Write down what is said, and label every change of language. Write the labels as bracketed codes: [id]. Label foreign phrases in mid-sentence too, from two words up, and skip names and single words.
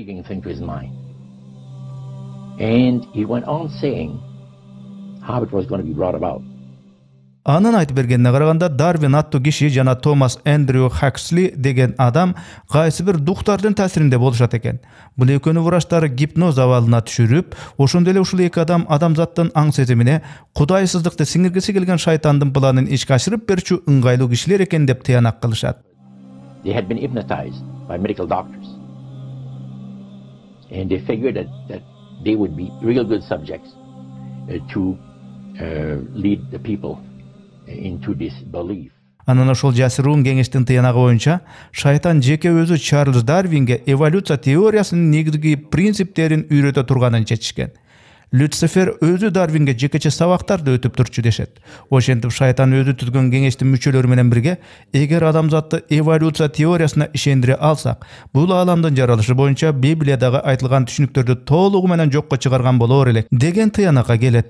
[ky] Анын айтып бергенине караганда Дарвин аттуу киши жана Томас Эндрю Хаксли деген адам кайсы бир духтардын таасиринде болушат экен. Бул экөөнү врачтар гипноз абалына түшүрүп, ошондой эле ушул эки адам адамзаттын аң сезимине кудайсыздыкты сиңиргиси келген шайтандын планын ишке ашырып берчү ыңгайлуу кишилер экен деп тыянак кылышат. [en] They had been hypnotized by medical doctors. And they figured that they would be real good subjects to lead the people into this belief. [ky] Анан ошол жасыруун кеңештин тыянагы боюнча шайтан жеке өзү Чарльз Дарвинге эволюция теориясынын негизги принциптерин үйрөтө турганын чечишкен. Люцифер өзү Дарвинге жекече сабактарды өтүп турчу дешет. Ошентип шайтан өзү түзгөн кеңештин мүчөлөрү менен бирге, эгер адамзатты эволюция теориясына ишендире алсак, бул ааламдын жаралышы боюнча Библиядагы айтылган түшүнүктөрдү толугу менен жокко чыгарган болор элек деген тыянакка келет.